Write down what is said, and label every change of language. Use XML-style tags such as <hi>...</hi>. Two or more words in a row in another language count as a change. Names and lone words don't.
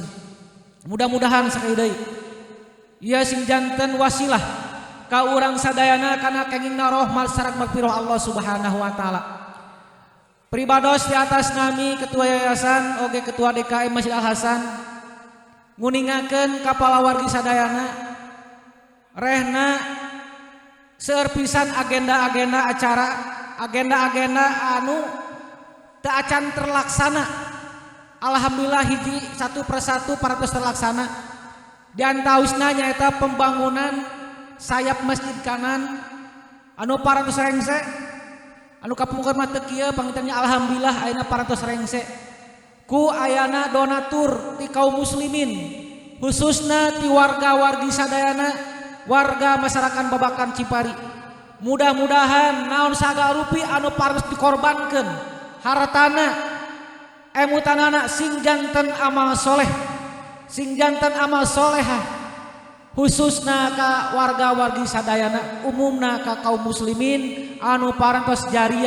<su>Mudah-mudahan sakali deui ieu sing janten wasilah ka urang sadayana kana kengingna rahmat sareng magfirah</su> <ar>الله سبحانه وتعالى.</ar> <su>Pribados di atas nami ketua yayasan oge ketua DKM Masjid Al Hasan nguningakeun ka palawargi sadayana rehna seueur pisan agenda-agenda acara, agenda-agenda anu teu acan terlaksana. Alhamdulillah hiji</su> <id>satu persatu</id> <su>parantos terlaksana. Di antawisna nyaeta pembangunan sayap masjid kanan anu parantos rengse, anu kapungkur mah teu kieu pangitannya alhamdulillah ayeuna parantos rengse. Ku ayana donatur ti kaum muslimin khususna ti warga-wargi sadayana, warga masyarakat Babakan Cipari. Mudah-mudahan naon sagarupi anu parantos dikorbankeun hartana emutanana sing janten amal soleh, sing janten amal solehah khususna ka warga-wargi sadayana, umumna ka kaum muslimin anu parantos jariyah.</su>